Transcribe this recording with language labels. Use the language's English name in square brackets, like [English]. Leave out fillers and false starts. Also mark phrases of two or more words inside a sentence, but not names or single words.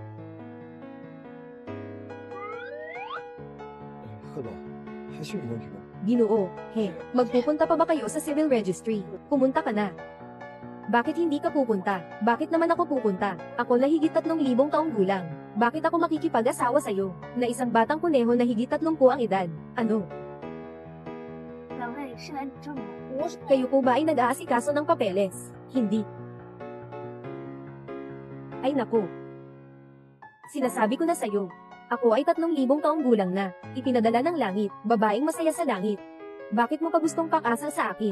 [Chinese] 贺总，还需要问题吗？ [Filipino] Ginoo, magpupunta pa ba kayo sa [English] civil registry? [Filipino] Pumunta ka na. Bakit hindi ka pupunta? Bakit naman ako pupunta? Ako na higit 3,000 taong gulang. Bakit ako makikipag-asawa sa'yo, na isang batang kuneho na higit 30 ang edad? Ano? [Chinese] 两位是来领证吗？ [Filipino] Kayo po ba ay nag-aasikaso ng papeles? Hindi. Ay naku. Sinasabi ko na sa'yo. Ako ay 3,000 taong gulang na. Ipinadala ng langit, babaeng masaya sa langit. Bakit mo pa gustong pakasal sa akin?